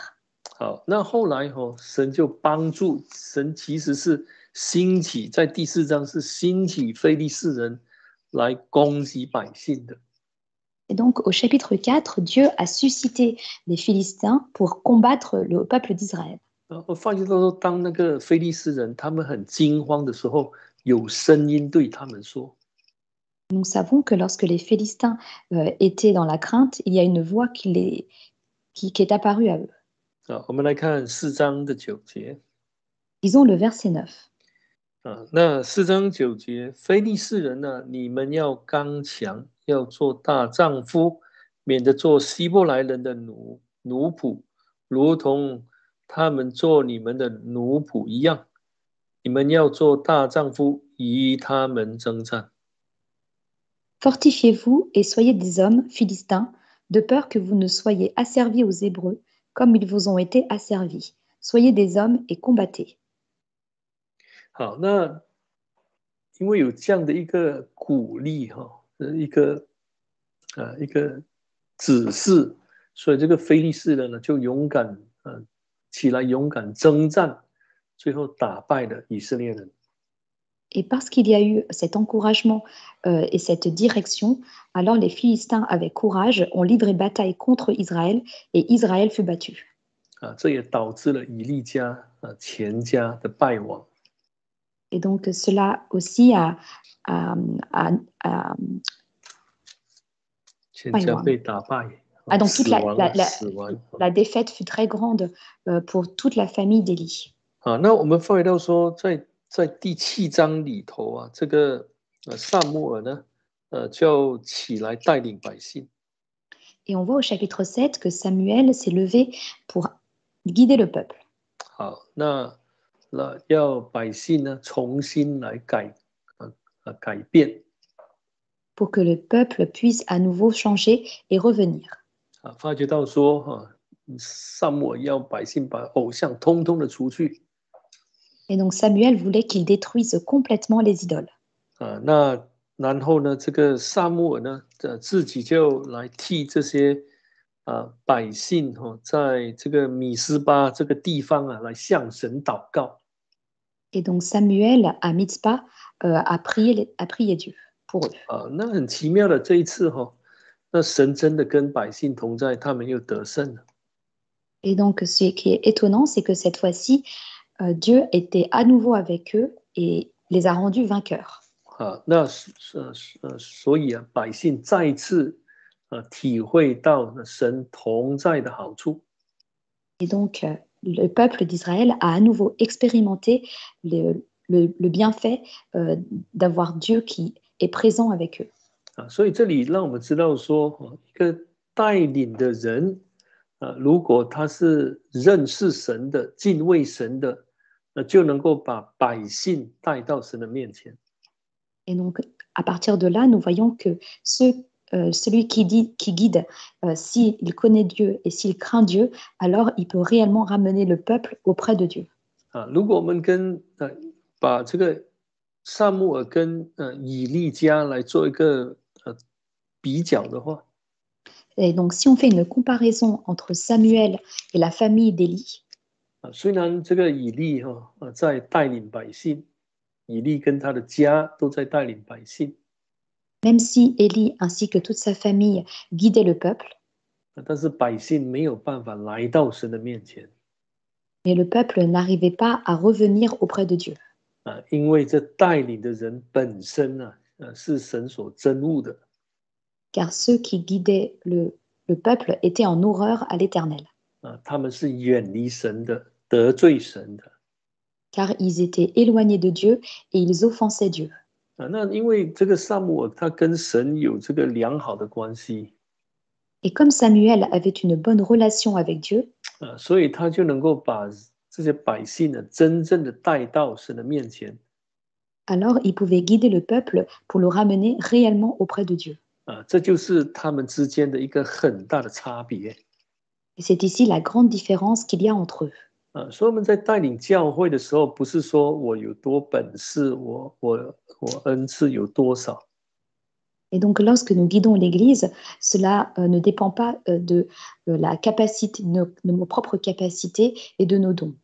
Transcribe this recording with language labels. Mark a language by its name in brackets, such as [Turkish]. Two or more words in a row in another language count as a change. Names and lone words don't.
[Chinese] 好，那后来神就帮助，神其实是兴起，在第4章是兴起非利士人来攻击百姓的。 [French] Et donc au chapitre 4, Dieu a suscité des Philistins pour combattre le peuple d'Israël. [Chinese] 我发觉到说，当那个非利士人他们很惊慌的时候，有声音对他们说。 [French] Nous savons que lorsque les Philistins étaient dans la crainte, il y a une voix qui est apparue à eux. [Chinese] 我们来看4章的9节。 [French] Lisons le verset 9. [Chinese] 那4章9节，非利士人呢，你们要刚强，要做大丈夫，免得做希伯来人的奴仆，如同他们做你们的奴仆一样。你们要做大丈夫，与他们征战。 [French] Fortifiez-vous et soyez des hommes philistins, de peur que vous ne soyez asservis aux Hébreux, comme ils vous ont été asservis. Soyez des hommes et combattez. [Chinese] 好，那因为有这样的一个鼓励一个指示，所以这个非利士人呢就勇敢起来，勇敢征战，最后打败了以色列人。 [French] Et parce qu'il y a eu cet encouragement et cette direction, alors les Philistins avec courage ont livré bataille contre Israël et Israël fut battu. [Chinese] 这也导致了以利家全家的败亡。 [French] Et donc cela aussi a [Chinese] 全家被打败。 [French] donc toute la défaite fut très grande pour toute la famille d'Élie. [Chinese] 那我们发觉到说，在第7章里头这个撒母耳呢，就起来带领百姓。 [French] Et on voit au chapitre 7 que Samuel s'est levé pour guider le peuple. [Chinese] 好，那要百姓呢重新来改变。 [French] Pour que le peuple puisse à nouveau changer et revenir. [Chinese] 发觉到说撒母耳要百姓把偶像通通的除去。 [French] Et donc Samuel voulait qu'il détruise complètement les idoles. [Chinese] 那然后呢，这个撒母耳呢，自己就来替这些百姓在这个米斯巴这个地方来向神祷告。 [French] Et donc Samuel à Mitzpah a prié Dieu pour eux. [Chinese] 那很奇妙的，这一次那神真的跟百姓同在，他们又得胜了。 [French] Et donc ce qui est étonnant, c'est que cette fois-ci, Dieu était à nouveau avec eux et les a rendus vainqueurs. [Chinese] 那所以百姓再一次体会到神同在的好处。 [French] Et donc le peuple d'Israël a à nouveau expérimenté le bienfait d'avoir Dieu qui est présent avec eux. [Chinese] 所以这里让我们知道说，一个带领的人如果他是认识神的、敬畏神的，就能够把百姓带到神的面前。 [French] Et donc, à partir de là, nous voyons que celui qui guide, s'il connaît Dieu et s'il craint Dieu, alors il peut réellement ramener le peuple auprès de Dieu. [Chinese] 如果我们把这个撒母耳跟以利家来做一个比较的话， [French] Et donc, si on fait une comparaison entre Samuel et la famille d'Élie, [Chinese] 虽然这个以利在带领百姓，以利跟他的家都在带领百姓， [French] même si Élie ainsi que toute sa famille guidaient le peuple, [Chinese] 但是百姓没有办法来到神的面前， [French] mais le peuple n'arrivait pas à revenir auprès de Dieu. [Chinese] 因为这带领的人本身是神所憎恶的。 [French] Car ceux qui guidaient le peuple étaient en horreur à l'Éternel. [Chinese] 他们是远离神的， 得罪神的。 [French] car ils étaient éloignés de Dieu et ils offensaient Dieu. [Chinese] 那因为这个撒母耳他跟神有这个良好的关系， [French] Et comme Samuel avait une bonne relation avec Dieu, [Chinese] 所以他就能够把这些百姓呢真正的带到神的面前。 [French] alors il pouvait guider le peuple pour le ramener réellement auprès de Dieu. [Chinese] 这就是他们之间的一个很大的差别。 [French] Et c'est ici la grande différence qu'il y a entre eux. [Chinese] 所以我们在带领教会的时候，不是说我有多本事，我恩赐有多少， [French] Et donc lorsque nous guidons l'Église, cela ne dépend pas de la capacité, de nos propres capacités et de nos dons.